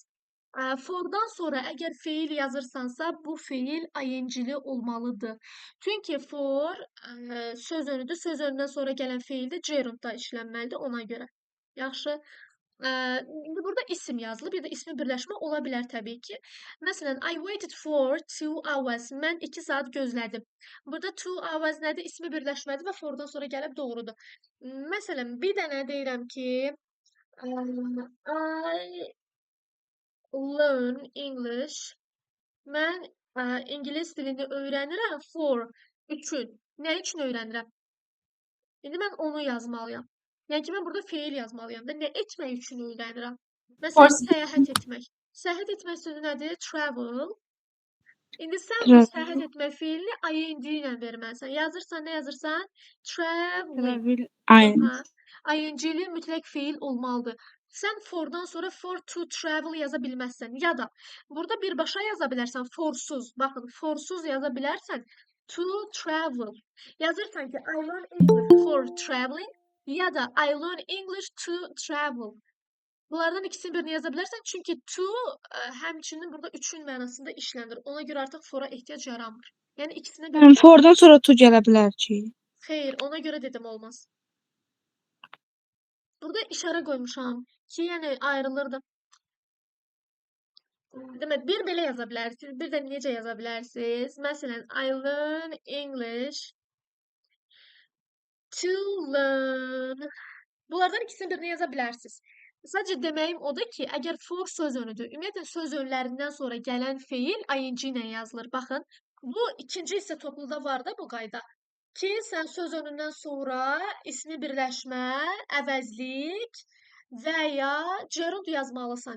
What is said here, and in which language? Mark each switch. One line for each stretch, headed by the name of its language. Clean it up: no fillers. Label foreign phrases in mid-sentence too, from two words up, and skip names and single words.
Azerbaijani: Fordan sonra əgər feil yazırsansa, bu feil ing-li olmalıdır. Çünki for söz önüdür. Söz önündən sonra gələn feil də gerundda işlənməlidir ona görə. Yaxşı. İndi burada isim yazılıb, bir də ismi birləşmə ola bilər təbii ki. Məsələn,
English: I waited for 2 hours.
Azerbaijani: Mən 2 saat gözlədim. Burada 2 hours nədir? İsmi birləşmədir və fordan sonra gəlib doğrudur. Məsələn, bir dənə deyirəm ki,
English: I learn English.
Azerbaijani: Mən ingilis dilini öyrənirəm üçün. Nə üçün öyrənirəm? İndi mən onu yazmalıyam. Yəni ki, mən burada feil yazmalıyam da. Nə etmək üçün öyrənirəm? Məsələn, səyahət etmək. Səyahət etmək sözü nədir?
English: Travel.
Azerbaijani: İndi sən bu səyahət etmək feilini ing ilə verməlisən. Yazırsan, nə yazırsan? Traveling. Travel aynı. ing-li mütləq feil olmalıdır. Sən fordan sonra
English: for to travel
Azerbaijani: yaza bilməzsən. Ya da burada birbaşa yaza bilərsən forsuz. Baxın, forsuz yaza bilərsən.
English: To travel.
Azerbaijani: Yazırsan ki,
English: I learn English for traveling
Azerbaijani: ya da
English: I learn English to travel.
Azerbaijani: Bunlardan ikisini birini yaza bilərsən. Çünki to həmçinin burada üçün mənasında işlənir. Ona görə artıq fora ehtiyac yaranmır. Yəni ikisindən birini yaz. Fordan sonra tu gələ bilər ki. Xeyr, ona görə dedim olmaz. Burada işarə qoymuşam ki, yəni ayrılırdı. Demək, bir belə yaza bilərsiniz, bir də necə yaza bilərsiniz? Məsələn,
English: I learn English to learn.
Azerbaijani: Bunlardan ikisini birini yaza bilərsiniz. Sadəcə deməyim odur ki, əgər for söz önüdür, ümumiyyətlə söz önlərindən sonra gələn feil ing ilə yazılır. Baxın, bu ikinci hissə topluda var da bu qayda. Ki, sən söz önündən sonra ismi birləşmə, əvəzlik və ya gerund yazmalısan.